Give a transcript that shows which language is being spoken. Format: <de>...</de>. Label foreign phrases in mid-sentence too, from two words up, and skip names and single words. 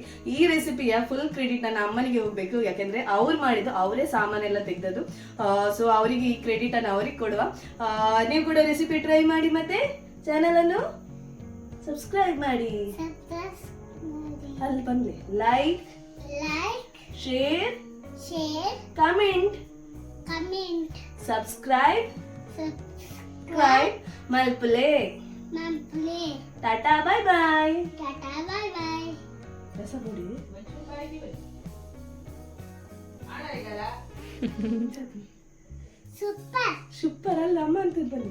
<kn>ಈ ರೆಸಿಪಿಯ</kn> <en>full credit</en> <kn>ನನ್ನ ಅಮ್ಮನಿಗೆ ಹೋಗ್ಬೇಕು, ಯಾಕೆಂದ್ರೆ ಅವ್ರು ಮಾಡಿದ್ದು, ಅವರೇ ಸಾಮಾನೆಲ್ಲ ತೆಗೆದದ್ದು. ಸೊ ಅವರಿಗೆ ಈ ಕ್ರೆಡಿಟ್ ಅನ್ನು ಅವ್ರಿಗೆ ಕೊಡುವ. ನೀವು ಕೂಡ</kn> <en>recipe try</en> <kn>ಮಾಡಿ, ಮತ್ತೆ ಚಾನೆಲ್ ಅನ್ನು ಸಬ್ಸ್ಕ್ರೈಬ್ ಮಾಡಿ.</kn> <tcy>ಅಲ್ಲಿ ಬಂದ್ರೆ</tcy> <en>like share comment subscribe</en> <tcy>ಮಲ್ಪಲೆ.</tcy> <kn>ಟಾಟಾ</kn> <en>bye bye.</en> <kn>ಸೂಪರ್ ಅಲ್ಲ ಅಮ್ಮ ಅಂತ ಬನ್ನಿ.</kn>